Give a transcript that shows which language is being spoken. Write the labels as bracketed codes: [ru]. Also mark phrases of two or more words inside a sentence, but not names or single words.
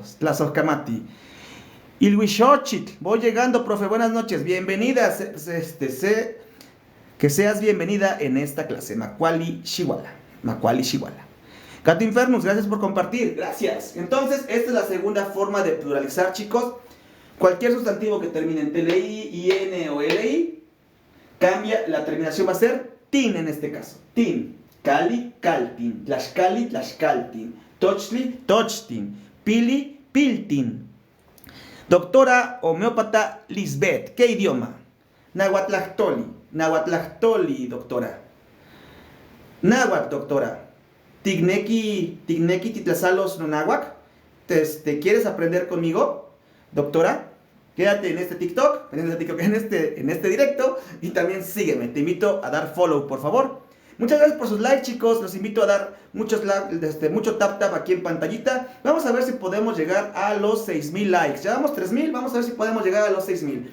[es] Tlazocamati. Ilwishochit, voy llegando, profe, buenas noches, bienvenida, que seas bienvenida en esta clase, [nah] Macuali Shiwala, Macuali Shiwala. [es] Gato Infernus, gracias por compartir, gracias. Entonces, esta es la segunda forma de pluralizar, chicos. Cualquier sustantivo que termine en TLI, IN o LI, cambia, la terminación va a ser tin en este caso, [nah] tin, cali, caltin, tlaxcali, tlaxcaltin, tochli, tochtin, pili, piltin. [es] Doctora homeópata Lisbeth, ¿qué idioma? [nah] Nahuatlactoli, Nahuatlactoli, doctora. [es] Náhuatl, doctora. [nah] Tigneki titlazalos nonáhuac. [es] ¿Quieres aprender conmigo, doctora? Quédate en este TikTok, en este directo y también sígueme. Te invito a dar follow, por favor. Muchas gracias por sus likes, chicos. Los invito a dar mucho tap aquí en pantallita. Vamos a ver si podemos llegar a los 6,000 likes. Llevamos 3,000, vamos a ver si podemos llegar a los 6,000.